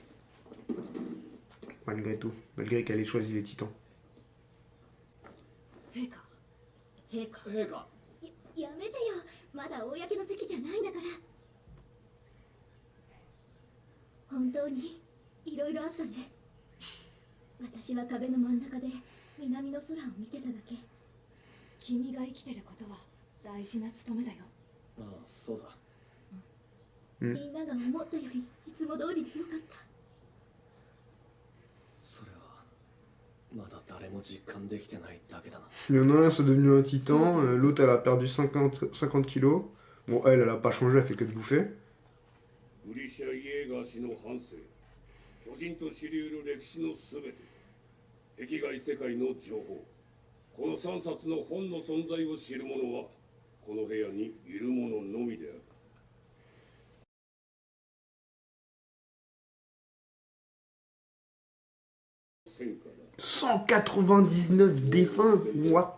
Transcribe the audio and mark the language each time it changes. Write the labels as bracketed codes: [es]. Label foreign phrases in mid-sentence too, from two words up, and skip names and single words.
[fr] Malgré tout. Malgré qu'elle ait choisi les titans. [ja] 陛下。陛下。陛下。やめてよ。まだ公の席じゃないんだから。本当にいろいろあったね。私は壁の真ん中で南の空を見てただけ。君が生きてることは大事な務めだよ。ああ、そうだ。みんなが思ったよりいつも通りでよかった。それはまだ誰も実感できてないだけだな。 [fr] Il y en a un, c'est devenu un titan. L'autre, elle a perdu 50 kilos. Bon, elle a pas changé, elle fait que de bouffer. [ja] グリシャ・イエーガー氏の半生、巨人と知り得る歴史のすべて、壁外世界の情報、この3冊の本の存在を知る者はこの部屋にいる者のみである。 [fr] 199 défunts.